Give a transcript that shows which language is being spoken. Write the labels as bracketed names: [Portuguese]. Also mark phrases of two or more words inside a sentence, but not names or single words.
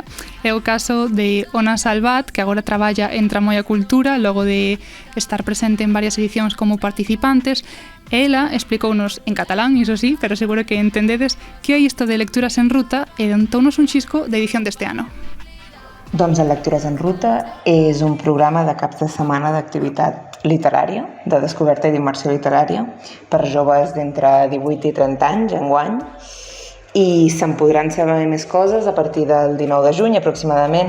[Galician] É o caso de Ona Salvat, que agora traballa en Tramoia Cultura, logo de estar presente en varias edicións como participantes. Ela explicounos en catalán, iso sí, pero seguro que entendedes que hai isto de Lecturas en Ruta e dontounos un xisco de edición deste ano. [Catalan] Doncs el Lectures en Ruta és un programa de caps de setmana d'activitat literària, de descoberta i d'immersió literària, per joves d'entre 18 i 30 anys, enguany, i se'n podran saber més coses a partir del 19 de juny aproximadament.